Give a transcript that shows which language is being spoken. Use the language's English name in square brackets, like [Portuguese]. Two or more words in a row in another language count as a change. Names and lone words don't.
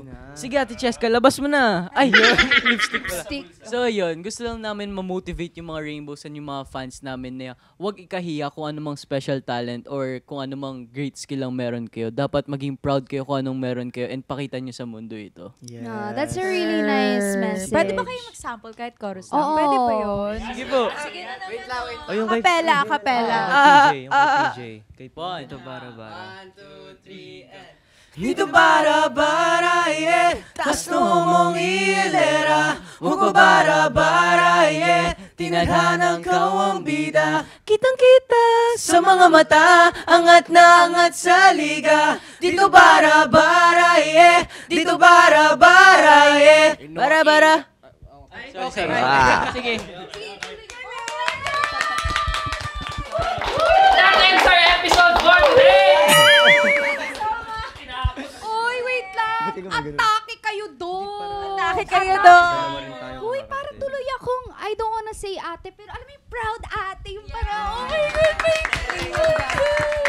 [Filipino] Sige, Ate Cheska, labas mo na. Ay, lipstick pala. So yun, gusto lang namin ma-motivate yung mga [English] rainbows and [Filipino] yung mga fans namin na huwag ikahiya kung anumang [English] special talent or [Filipino] kung anumang [English] great skill [Filipino] ang meron kayo. Dapat maging proud kayo kung anong meron kayo and pakita nyo sa mundo ito. Yes. [English] No, that's a really nice message. [Filipino] Pwede ba kayo mag-sample kahit chorus lang? Pwede pa yun? Sige po. Sige na naman. O, yung kay Kapela. yung kay PJ. Kay Pon. Ito bara-bara. 1, 2, 3, and... Dito bara-bara, yeah. Tas mong ilera. Huwag bara-bara, yeah. Tinadhanang kau ang bida. Kitang-kita sa mga mata. Angat na angat sa liga. Dito bara-bara, yeah. Dito bara-bara, yeah. Bara-bara. Sorry. Sige. [English] That ends our episode for today! [Filipino] Uy, wait lang. Atake kayo doon. Atake kayo doon. Uy, parang tuloy akong, [English] I don't wanna say [Filipino] ate, pero alam mo yung proud ate, yung parang, [English] oh my God,